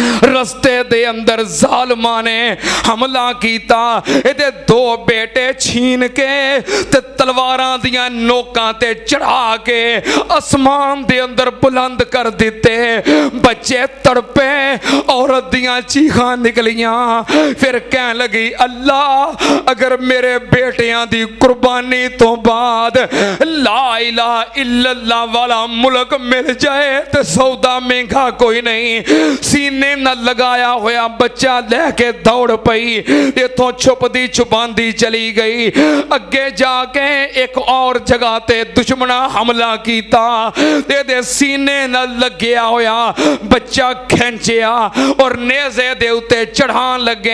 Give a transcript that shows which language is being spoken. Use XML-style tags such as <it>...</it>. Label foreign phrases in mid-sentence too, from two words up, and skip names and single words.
<pa>رستے دے اندر ظالماں نے حملہ کیتا، ایہدے دو بیٹے چھین کے تے تلواراں دیاں نوکاں تے چڑھا کے آسمان دے اندر بلند کر دتے. بچے تڑپے، عورت دیاں چیخاں نکلیاں. پھر کہ لگی اللہ اگر میرے بیٹیاں دی قربانی تو بعد</pa> <ar>لا إله إلا الله</ar> <pa>والا ملک مل جائے تو سودا مہنگا کوئی نہیں. سینے نہ لگایا ہویا بچہ لے کے دوڑ پئی، ایتھوں چھپدی چھپاندی چلی گئی. اگے جا کے ایک اور جگہ تے دشمناں حملہ کیتا، دے سینے نہ لگیا ہویا بچہ کھچیا اور نیزے دے اتے چڑھان لگے.</pa>